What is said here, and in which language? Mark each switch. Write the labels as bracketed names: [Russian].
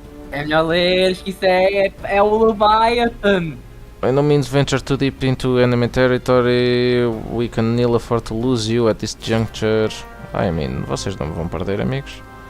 [Portuguese] É melhor ler, que isso é o Leviathan. [English] By no means venture too deep into enemy territory. We can ill afford to lose you at this juncture. I mean, [Portuguese] vocês não vão perder, amigos.